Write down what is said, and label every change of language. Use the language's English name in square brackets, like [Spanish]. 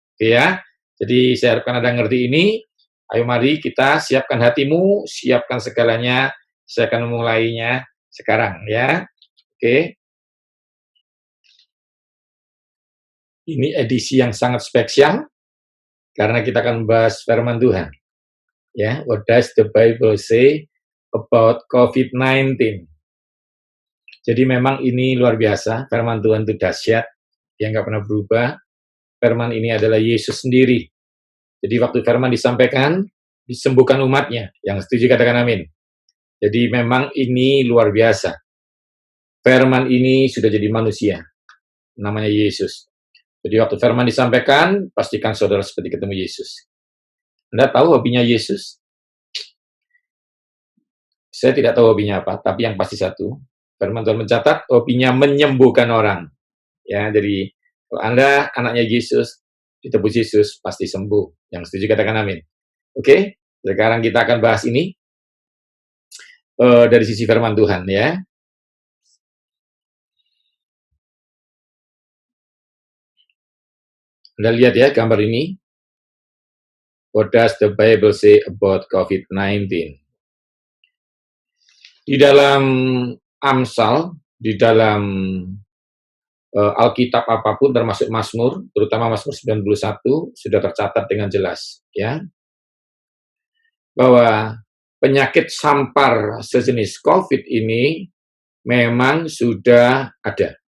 [Indonesian] Oke ya, jadi saya harapkan Anda ngerti ini, ayo mari kita siapkan hatimu, siapkan segalanya, saya akan memulainya sekarang ya, oke. Ini edisi yang sangat spesial, karena kita akan membahas firman Tuhan. [English] Ya, what does the Bible say about COVID-19? [Indonesian] Jadi memang ini luar biasa, firman Tuhan itu dahsyat, yang nggak pernah berubah. Firman ini adalah Yesus sendiri. Jadi waktu firman disampaikan, disembuhkan umatnya. Yang setuju katakan amin. Jadi memang ini luar biasa. Firman ini sudah jadi manusia. Namanya Yesus. Jadi waktu firman disampaikan, pastikan saudara seperti ketemu Yesus. Anda tahu hobinya Yesus? Saya tidak tahu hobinya apa, tapi yang pasti satu, firman Tuhan mencatat hobinya menyembuhkan orang. Ya, jadi kalau Anda anaknya Yesus, ditebus Yesus, pasti sembuh. Yang setuju katakan amin. Oke, sekarang kita akan bahas ini dari sisi firman Tuhan ya. Anda lihat ya gambar ini. [English] What does the Bible say about COVID-19? [Indonesian] Di dalam Amsal, di dalam Alkitab apapun termasuk Mazmur, terutama Mazmur 91 sudah tercatat dengan jelas ya. Bahwa penyakit sampar sejenis COVID ini memang sudah ada.